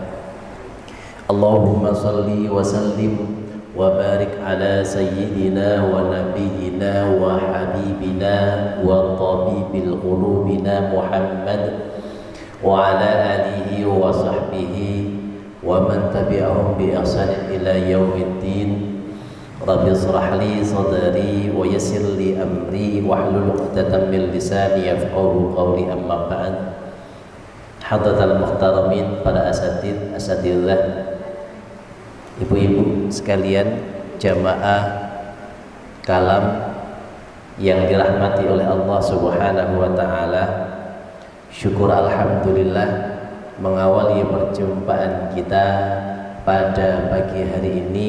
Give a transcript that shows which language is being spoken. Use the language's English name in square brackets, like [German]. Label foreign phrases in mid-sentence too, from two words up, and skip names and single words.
[Arabic] اللهم صل وسلم وبارك على سيدنا ونبينا وحبيبنا وطبيب قلوبنا محمد وعلى آله وصحبه ومن تبعهم بإحسان إلى يوم الدين. رب اشرح لي صدري ويسر لي أمري واحلل عقدة من لساني يفقهوا قولي، أما بعد. حضرة المحترمين, [Indonesian] para asatidz, ibu-ibu sekalian, jamaah kalam yang dirahmati oleh Allah [Arabic] سبحانه وتعالى. [Indonesian] Syukur alhamdulillah mengawali perjumpaan kita pada pagi hari ini.